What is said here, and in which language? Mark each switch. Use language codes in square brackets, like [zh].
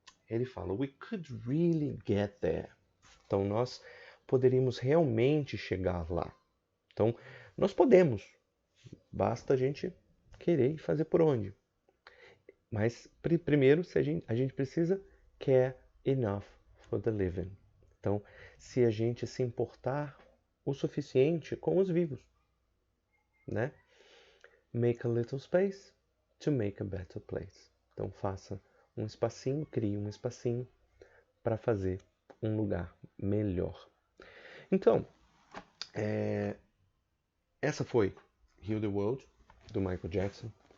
[pt] Ele fala, [en] we could really get there. [pt] Então nós poderíamos realmente chegar lá. Então nós podemos. Basta a gente querer e fazer por onde. Mas primeiro a gente precisa [en] care enough for the living. [pt] Então, se a gente se importar o suficiente com os vivos, né? [en] Make a little space to make a better place. [pt] Então, faça um espacinho, crie um espacinho para fazer um lugar melhor. Então, essa foi Heal the World, do Michael Jackson.